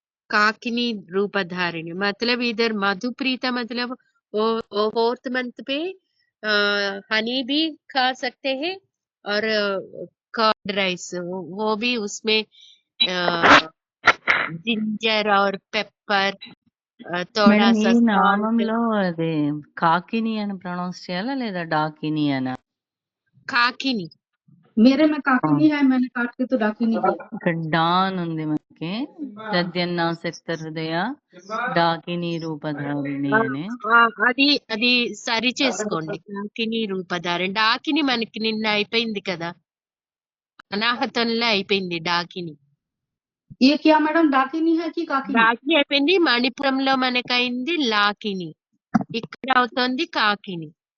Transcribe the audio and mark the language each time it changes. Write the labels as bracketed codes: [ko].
[hi] काकिनी रूपधारिणी मतलब इधर मधुप्रीता मतलब वो 4th मंथ पे हनी भी खा सकते हैं, और कर्ड राइस वो भी उसमें जिंजर और पेपर थोड़ा [te] మేడం ఈ [hi] सा सॉल्ट [te] నామంలో అది కాకిని అని ప్రొనౌన్స్ చేయాలా లేదా డాకిని అనా? కాకిని [hi] मेरे में काकिनी है, मैंने काट के तो डाकिनी किया। [te] ఇక్కడ డాన్ ఉంది మనకి. దద్యన్నాసక్త హృదయ డాకిని రూపధారిణి ఆ, అని. అది అది సరి చేసుకోండి. కాకిని రూపధారణ. డాకిని మనకి నిన్న అయిపోయింది కదా, అనాహతంలో అయిపోయింది డాకిని. [hi] ये क्या मैडम, डाकिनी है कि काकिनी? [te] డాకిని అయిపోయింది. మణిపురంలో మనకైంది లాకిని, ఇక్కడ అవుతోంది కాకిని.